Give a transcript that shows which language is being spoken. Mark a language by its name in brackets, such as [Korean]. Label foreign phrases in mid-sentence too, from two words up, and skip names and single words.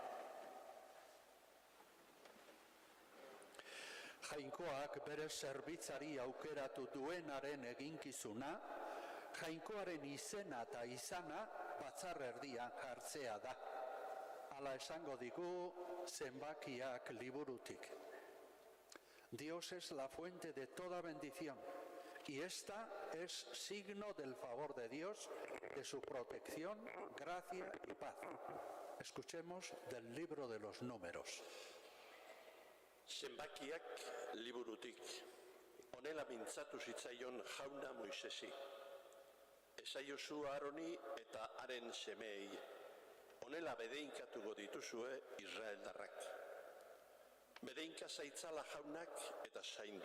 [Basque] Jainkoak bere zerbitzari aukeratu duenaren eginkizuna, jainkoaren izena eta izana batzarrerdian jartzea da. Hala esango digu zenbakiak liburutik. [Spanish] Dios es la fuente de toda bendición y esta es signo del favor de Dios, de su protección, gracia y paz. Escuchemos del libro de los Números. [Basque] Zenbakiak liburutik, honela mintzatu zitzaion jauna Moisesi. Esaiozu Aaroni eta haren semeei, honela bedeinkatuko dituzue Israeldarrak. Bedeinka zaitzala jaunak eta zaindu.